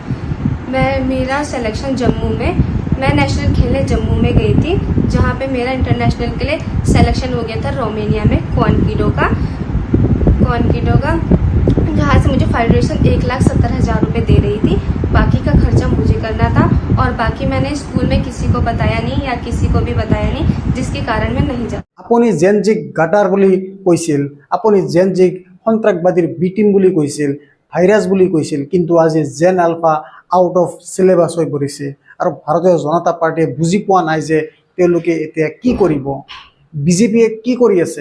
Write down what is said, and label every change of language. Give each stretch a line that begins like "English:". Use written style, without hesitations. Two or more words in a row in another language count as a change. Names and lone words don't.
Hindi: मेरा सिलेक्शन जम्मू में, मैं नेशनल खेलने जम्मू में गई थी, जहाँ पे मेरा इंटरनेशनल के लिए सिलेक्शन हो गया था रोमानिया में क्वानकिडो का, जहाँ से मुझे फेडरेशन 1,70,000 रुपये दे रही थी। बाकी का खर्चा मुझे करना था और बाकी मैंने स्कूल में किसी को बताया नहीं या किसी को भी बताया नहीं, जिसके कारण मैं नहीं जा।
Assamese: আপুনি জেনজিক গাটাৰ বুলি কৈছিল, আপুনি জেনজিক সন্ত্ৰাসবাদীৰ বিটিম বুলি কৈছিল, ভাইৰাছ বুলি কৈছিল, কিন্তু আজি জেন আলফা
English: out of syllabus
Assamese: হৈ পৰিছে আৰু ভাৰতীয় জনতা পাৰ্টিয়ে বুজি পোৱা নাই যে তেওঁলোকে এতিয়া কি কৰিব, বিজেপিয়ে কি কৰি আছে।